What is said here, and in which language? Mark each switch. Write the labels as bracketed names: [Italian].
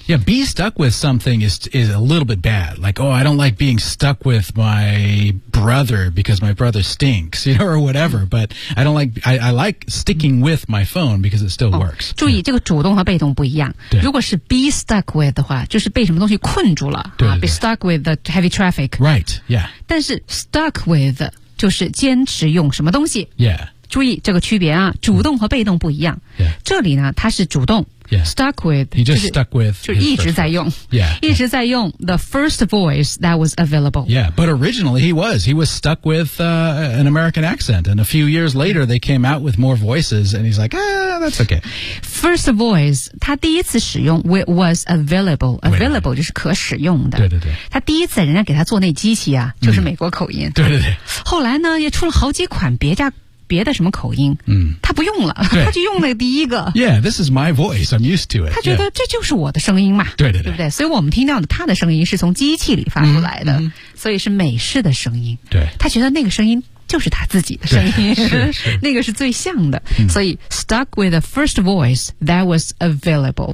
[English] Yeah, be stuck with something is a little bit bad. Like, oh, I don't like being stuck with my brother because my brother stinks, you know, or whatever. But I don't like, I like sticking with my phone because it still works. [Chinese] 注意这个主动和被动不一样。如果是 [English] be stuck with [Chinese] 的话就是被什么东西困住了。 [English] Be stuck with the heavy traffic. Right, yeah. [Chinese] 但是 [English] stuck with [Chinese] 就是坚持用什么东西。 [English] Yeah. [Chinese] 注意这个区别啊，主动和被动不一样。这里呢，它是主动。 [English] Yeah. Stuck with. He just stuck with. [Chinese] 就一直在用。 [English] Yeah. [Chinese] 一直在用 [English] the first voice that was available. Yeah, but originally he was. He was stuck with, an American accent. And a few years later, they came out with more voices. And he's like, that's okay. First voice, [Chinese] 他第一次使用 [English] was available. [Chinese] Available 就是可使用的。对对对。他第一次人家给他做那机器啊，就是美国口音。对对对。后来呢，也出了好几款别的什么口音，嗯，他不用了，他就用了第一个。 [English] Yeah, this is my voice. I'm used to it. [Chinese] 他觉得这就是我的声音嘛。对对对，对不对？所以我们听到的他的声音是从机器里发出来的，所以是美式的声音。对，他觉得那个声音就是他自己的声音，那个是最像的。 [English] 所以 stuck with the first voice that was available.